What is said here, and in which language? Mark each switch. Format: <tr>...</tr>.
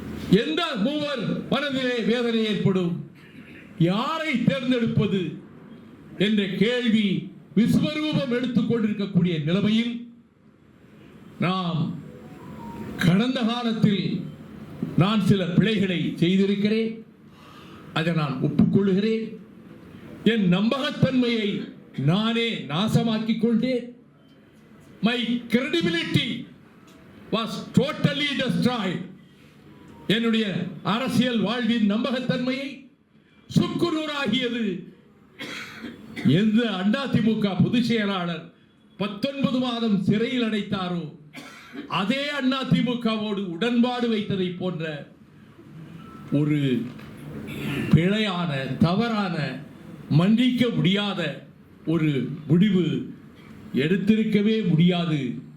<ta>எந்த மூவர் மனதிலே வேதனை ஏற்படும்? யாரை தேர்ந்தெடுப்பது என்ற கேள்வி விஸ்வரூபம் எடுத்துக் கொண்டிருக்கக்கூடிய நிலைமையில், நாம் கடந்த காலத்தில் நான் சில பிழைகளை செய்திருக்கிறேன். அதை நான் ஒப்புக்கொள்கிறேன். என் நம்பகத்தன்மையை நானே நாசமாக்கிக் கொண்டேன்.</ta> <en>My credibility was totally destroyed.</en> <ta>என்னுடைய அரசியல் வாழ்வின் நம்பகத்தன்மையை சுக்குநூறாகியது. எந்த அதிமுக பொதுச் செயலாளர் 19 மாதம் சிறையில் அடைத்தாரோ, அதே அதிமுகவோடு உடன்பாடு வைத்ததை போன்ற ஒரு பிழையான, தவறான, மன்னிக்க முடியாத ஒரு முடிவு எடுத்திருக்கவே முடியாது.</ta>